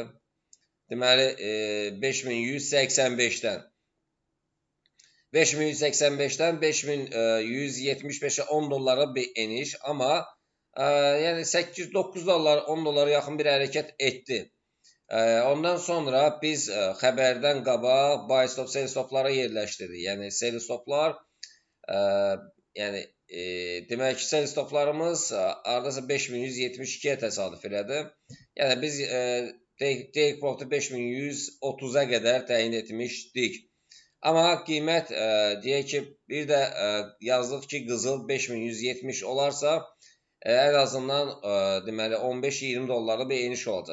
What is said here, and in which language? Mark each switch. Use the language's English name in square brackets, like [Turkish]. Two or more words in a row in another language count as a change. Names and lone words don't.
[Azerbaijani] Deməli, 5185-dən 5185-ə 10 dollara bir eniş, amma yəni 8-9 dollar, 10 dollara yaxın bir hərəkət etdi. Ondan sonra biz xəbərdən qabaq [English] buy stop, sell stopları [Azerbaijani] yerləşdirdik. Yəni [English] sell stoplar, [Azerbaijani] yəni demək ki, [English] sell stoplarımız [Azerbaijani] hardasa 5172-yə təsadüf elədi. Yəni biz [English] take profit [Azerbaijani] 5130-a qədər təyin etmişdik. Amma qiymət deyək ki, bir də yazdıq ki, qızıl 5170 olarsa, ən azından deməli 15-20 dollarlı bir eniş olacaq.